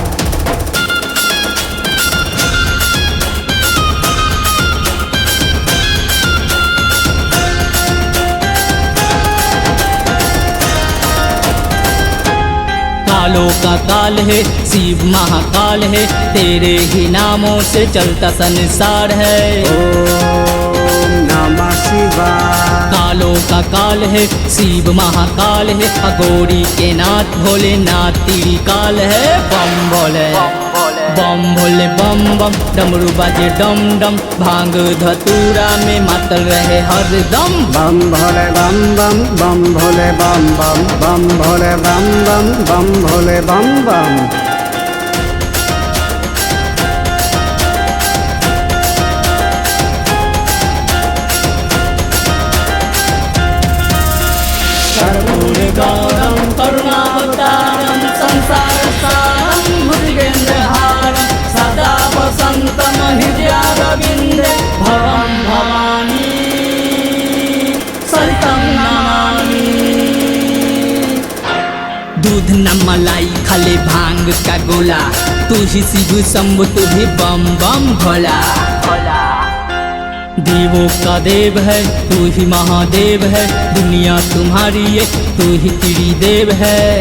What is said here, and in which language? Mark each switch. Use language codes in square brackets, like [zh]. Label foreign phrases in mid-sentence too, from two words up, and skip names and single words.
[hi] कालों का काल है, शिव महाकाल है, तेरे ही नामों से चलता संसार है। [sa] ओम नमः शिवाय। [hi] कालों का काल है, शिव महाकाल है, अघोरी के नाथ भोलेनाथ त्रिकाल है। बम भोले बम भोले बम बम, डमरू बाजे डम डम, भांग धतूरा में मातल रहे हर दम। बम भोले बम बम, बम भोले बम बम, बम भोले बम बम, बम भोले बम बम। [sa] कर्पूर गौरम करुणावतारम, संसार सारम भुजगेन्द्रहारम, सदा वसंतम हृदयारविंदे, भवं भवानी सहितं नमामि। [hi] दूध न मलाई खाले भांग का गोला, तू ही शिव शंभु तू ही बम बम भोला। देवों का देव है तू ही महादेव है, दुनिया तुम्हारी है तू ही त्रिदेव है।